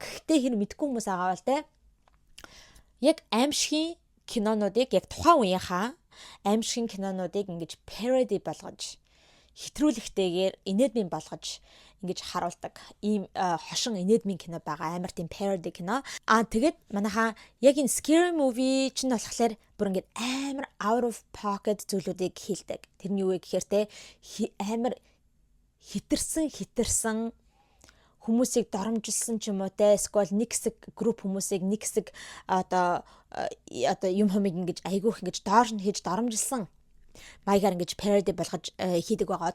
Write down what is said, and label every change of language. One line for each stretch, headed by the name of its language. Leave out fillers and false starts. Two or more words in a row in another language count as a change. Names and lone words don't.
Mongolian: Гэхдээ хэр мэдгүй хүмүүс байгаа бол яг аимшигын кинонуудыг яг тухайн үеийнхаа аимшигын кинонуудыг ингэж parody болгож хэтрүүлэгтэйгээр инээдмийн болгож ингэж харуулдаг ийм хошин инээдмийн кино байгаа. Амар тийм parody кино. Тэгээд манайхаа яг энэ Scary Movie чинь болохоор бүр ингэж амар
English: out of pocket
Mongolian: зүйлүүдийг хийлдэг. Тэр нь юу вэ гэхээр амар хитэрсэн хүмүүсийг доромжилсан ч юм уу те эсвэл нэг хэсэг групп хүмүүсийг нэг хэсэг одоо юм хэмиг ингэж айгүйх ингэж доор нь хийж доромжилсан маягаар ингэж parody болгож хийдэг байгаа.